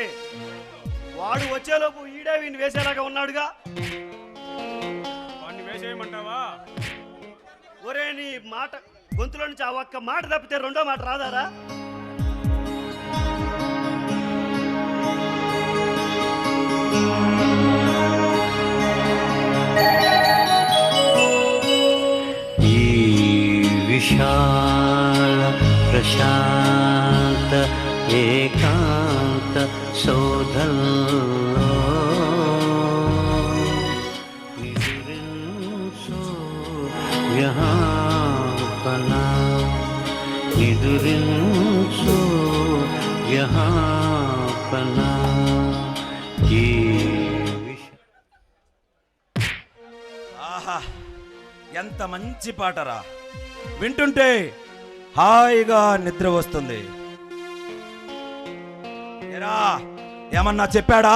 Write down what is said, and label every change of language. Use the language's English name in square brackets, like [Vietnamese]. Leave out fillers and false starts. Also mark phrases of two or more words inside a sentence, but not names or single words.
[Telugu] వాడు వచ్చేలోపు ఈడే వీడిని వేసేలాగా ఉన్నాడుగా. వాడిని వేసేయమంటావా? ఒరే, నీ మాట గొంతులో నుంచి ఆ ఒక్క మాట తప్పితే రెండో మాట రాదారా? విశాల ప్రశాంత ఏకాంత సౌధంలో నిదురించో జహాపనా నిదురించో జహాపనా ఆహా, ఎంత మంచి పాటరా! వింటుంటే హాయిగా నిద్ర వస్తుంది. ఏరా, ఏమన్నా చెప్పాడా?